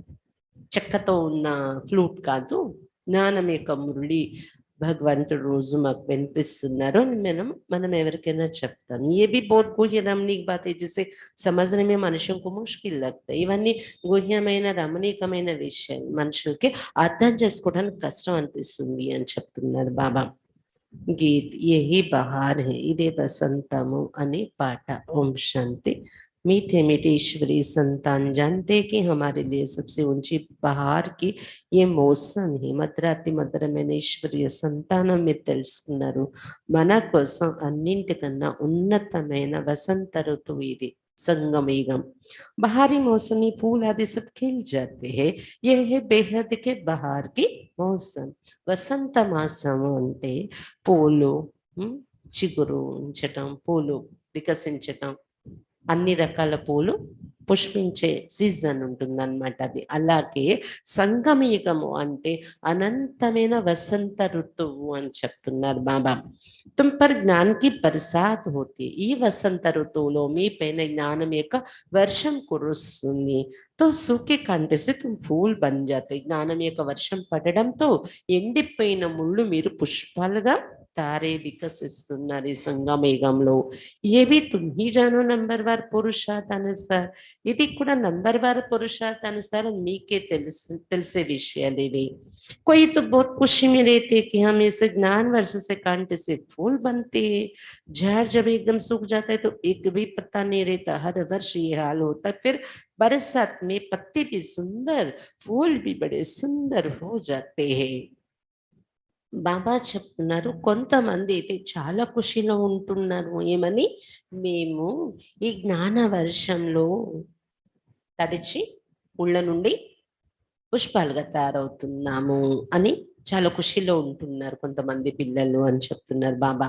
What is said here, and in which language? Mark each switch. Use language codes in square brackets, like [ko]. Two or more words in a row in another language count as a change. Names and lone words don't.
[te] చెక్కతో ఉన్న ఫ్లూట్ కాదు, జ్ఞానం యొక్క మురళి భగవంతుడు రోజు మాకు వినిపిస్తున్నారు అని మనం ఎవరికైనా చెప్తాం. [hi] ఏ भी बहुत गुह्य रमणीक बात है जिसे समझने में मनुष्यों को मुश्किल लगता है. [te] ఇవన్నీ గుహ్యమైన రమణీకమైన విషయం, మనుషులకి అర్థం చేసుకోవడానికి కష్టం అనిపిస్తుంది అని చెప్తున్నారు బాబా. [hi] गीत यही बहार है, [te] ఇదే వసంతము అనే పాట. ఓం శాంతి. [hi] मीठे मीठे ईश्वरी संतान जानते कि हमारे लिए सबसे ऊंची बहार की ये मौसम ही [te] మధురాతి మధురమైన ఈశ్వరీయ సంతానం మీరు తెలుసుకున్నారు. మన కోసం అన్నింటికన్నా ఉన్నతమైన వసంత ఋతువు ఇది, [hi] संगमेगम. बाहरी मौसमी फूल आदि सब खिल जाते हैं, यह है बेहद के बाहर की मौसम. [te] వసంత మాసం అంటే పూలు చిగురించటం, పూలు వికసించటం, అన్ని రకాల పూలు పుష్పించే సీజన్ ఉంటుందన్నమాట అది. అలాగే సంగమయుగము అంటే అనంతమైన వసంత ఋతువు అని చెప్తున్నారు బాబా. [hi] तुम पर ज्ञान की बरसात होती, [te] ఈ వసంత ఋతువులో మీ పైన జ్ఞానం యొక్క వర్షం కురుస్తుంది. [hi] तो सूखे कांटे से तुम फूल बन जाते, [te] జ్ఞానం యొక్క వర్షం పడడంతో ఎండిపోయిన ముళ్ళు మీరు పుష్పాలుగా తారే వికసిస్తున్నారు ఈ సంగమేఘంలో. [hi] ఏవి तुम ही जानो नंबर वार पुरुषार्थ अनुसार, [te] ఇది కూడా నంబర్ వార్ పురుషార్థ అనుసారం మీకే తెలిసే విషయాలు ఇవి. [hi] कोई तो बहुत खुशी में रहते कि हम इस ज्ञान वर्ष से कांटे से फूल बनते हैं. झाड़ जब एकदम सूख जाता है तो एक भी पत्ता नहीं रहता, हर वर्ष ये हाल होता है. फिर बरसात में पत्ते भी सुंदर, फूल भी बड़े सुंदर हो जाते हैं. [te] బాబా చెప్తున్నారు, కొంతమంది అయితే చాలా ఖుషిలో ఉంటున్నారు. ఏమని? మేము ఈ జ్ఞాన వర్షంలో తడిచి ముళ్ళ నుండి పుష్పాలుగా తయారవుతున్నాము అని చాలా ఖుషిలో ఉంటున్నారు కొంతమంది పిల్లలు అని చెప్తున్నారు బాబా.